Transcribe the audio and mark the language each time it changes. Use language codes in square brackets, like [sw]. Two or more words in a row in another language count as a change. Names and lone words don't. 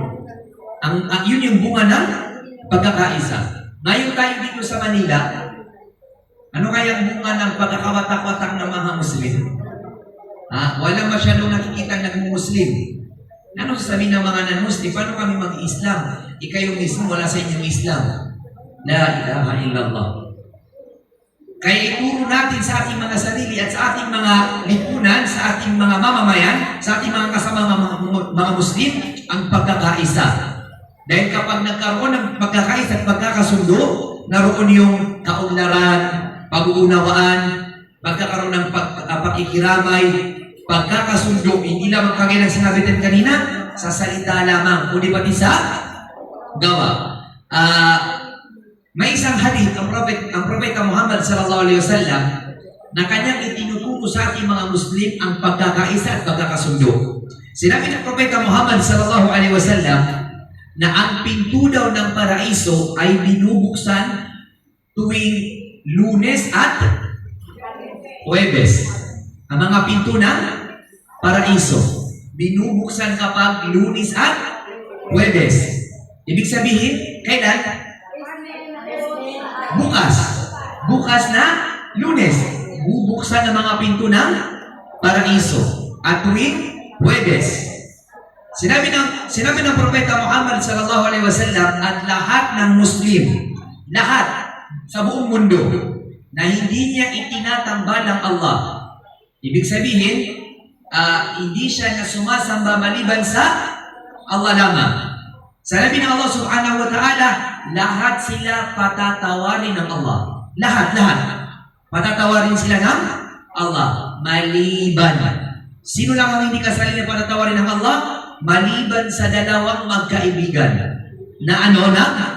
[tl] Yun yung bunga ng pagkakaisa. Ngayon tayo dito sa Manila, ano kaya ang bunga ng pagkakawatak-watak ng mga Muslim? Walang masyadong nakikita ng Muslim. Ano sasabihin ng mga non-Muslim? Paano kami mag-Islam? Ikayo mismo wala sa inyong Islam. [ar] لا إله إلا الله. [tl] Kaya ituro natin sa ating mga sarili at sa ating mga lipunan, sa ating mga mamamayan, sa ating mga kasama mga Muslim, ang pagkakaisa. Dahil kapag nagkaroon ng pagkakaisa at pagkakasundo, naroon yung kaunlaran, pag-uunawaan, pagkakaroon ng pakikiramay, pagkakasundo, hindi lamang kagaya ng sinabi natin kanina, sa salita lamang, kundi pati sa gawa. May isang hadith, ang Propeta Muhammad [ar] صلى الله عليه وسلم, [tl] na kanyang itinuturo sa ating mga Muslim ang pagkakaisa at pagkakasundo. Sinabi ng Propeta Muhammad [ar] صلى الله عليه وسلم [tl] na ang pinto daw ng paraiso ay binubuksan tuwing Lunes at Huwebes. Ang mga pinto ng paraiso binubuksan kapag Lunes at Huwebes. Ibig sabihin, kailan? Bukas na Lunes. Bubuksan ang mga pinto ng paraiso. At tuwing Huwebes. Sinabi ng Propeta Muhammad [ar] صلى الله عليه وسلم [tl] at lahat ng Muslim, lahat sa buong mundo, na hindi niya itinatambal ng Allah. Ibig sabihin, hindi siya na sumasamba maliban sa Allah lamang. Sabi ng Allah [ar] سبحانه وتعالى, [tl] lahat sila patatawarin ng Allah. Lahat. Patatawarin sila ng Allah. Maliban. Sino lang ang hindi kasali na patatawarin ng Allah? Maliban sa dalawang magkaibigan. Na ano na?